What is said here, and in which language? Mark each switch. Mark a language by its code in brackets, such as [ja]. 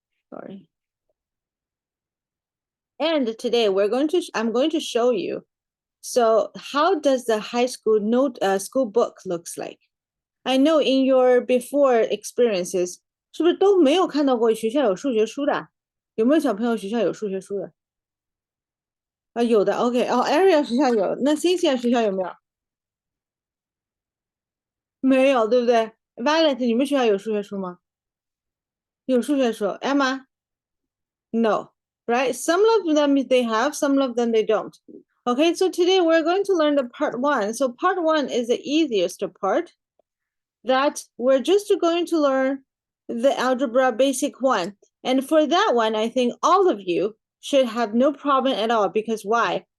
[en] Sorry. And today I'm going to show you. So how does the high school school book looks like? I know in your before experiences, [zh] 是不是都没有看到过学校有数学书的？有没有小朋友学校有数学书的？啊，有的，OK，哦，Area 学校有，那 Cynthia 学校有没有？没有，对不对？Violet 你们学校有数学书吗？有数学书，Emma？ [en] No, right? Some of them they have, some of them they don't. Okay, so today we're going to learn the part 1. So part 1 is the easiest part that we're just going to learn the algebra basic 1. And for that one, I think all of you should have no problem at all because why?